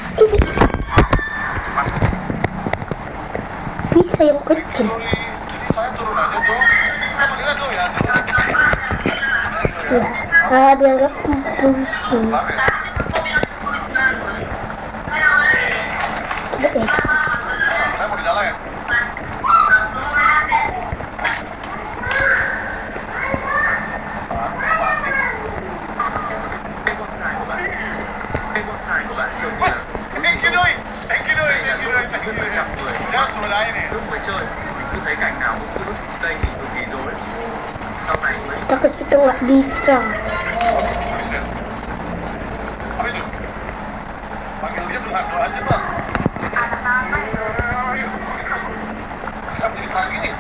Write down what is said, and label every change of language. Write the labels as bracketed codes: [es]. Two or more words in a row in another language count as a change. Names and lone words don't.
[id] Bisa yang kecil. Saya turun aja tuh. Lihat tuh ya. Ya, biar gak pusing. Saya mau di dalam ya. [en] Thank you Doi. [vi] Nhớ xuống đây này. Lúc mới chơi, mình cứ thấy cảnh nào cũng giữ tay mình cực kỳ rối. Sau này mới [id] Kita ke situ nggak bisa. Apa itu? Panggil dia berdoa aja bang. Ayo. Kita jadi pagi nih.